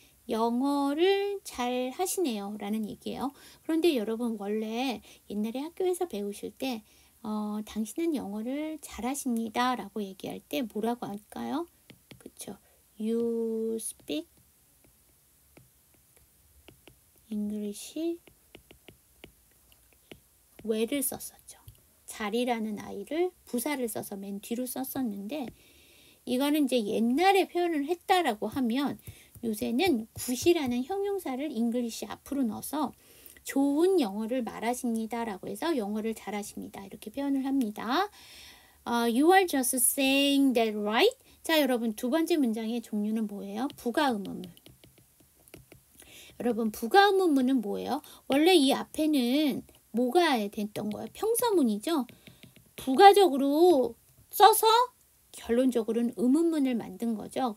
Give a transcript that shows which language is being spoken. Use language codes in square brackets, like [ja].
[ko] 영어를 잘 하시네요 라는 얘기예요. 그런데 여러분 원래 옛날에 학교에서 배우실 때 당신은 영어를 잘 하십니다 라고 얘기할 때 뭐라고 할까요? 그쵸? [en] You speak English well을 썼었죠. [ko] 잘이라는 아이를 부사를 써서 맨 뒤로 썼었는데, 이거는 이제 옛날에 표현을 했다라고 하면 요새는 굿이라는 형용사를 잉글리시 앞으로 넣어서 좋은 영어를 말하십니다 라고 해서 영어를 잘하십니다 이렇게 표현을 합니다. [en] You are just saying that right? [ko] 자, 여러분 두 번째 문장의 종류는 뭐예요? 부가의문문. 여러분 부가의문문은 뭐예요? 원래 이 앞에는 뭐가 됐던 거예요? 평서문이죠. 부가적으로 써서 결론적으로는 의문문을 만든 거죠.